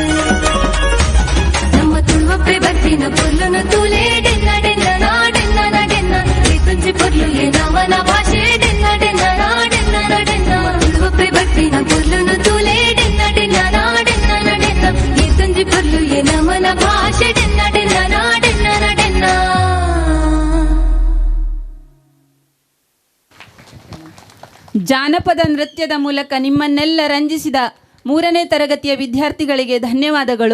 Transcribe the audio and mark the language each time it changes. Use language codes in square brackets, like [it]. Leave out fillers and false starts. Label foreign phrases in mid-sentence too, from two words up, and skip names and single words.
[tcy] ನಮ್ಮ ತುಳುವಪ್ಪೆ ಬರ್ತಿನ ಪೊರ್ಲನು ತೂಲೆ ಡೆನ್ನ ಡೆನ್ನ ನಾಡೆನ್ನ ನಡೆನ್ನ ಈ ತುಂಜಿ ಪೊರ್ಲು ಎ ನಮನ ಭಾಷೆ ಡೆನ್ನ ಡೆನ್ನ ನಾಡೆನ್ನ ನಡೆನ್ನ ತುಳುವಪ್ಪೆ ಬರ್ತಿನ ಪೊರ್ಲನು ತೂಲೆ ಡೆನ್ನ ಡೆನ್ನ ನಾಡೆನ್ನ ನಡೆನ್ನ ಈ ತುಂಜಿ ಪೊರ್ಲು ಎ ನಮನ ಭಾಷೆ ಡೆನ್ನ ಡೆನ್ನ ನಾಡೆನ್ನ ನಡೆನ್ನ. [kn] ಜಾನಪದ ನೃತ್ಯದ ಮೂಲಕ ನಿಮ್ಮನ್ನೆಲ್ಲ ರಂಜಿಸಿದ 3ನೇ ತರಗತಿಯ ವಿದ್ಯಾರ್ಥಿಗಳಿಗೆ ಧನ್ಯವಾದಗಳು.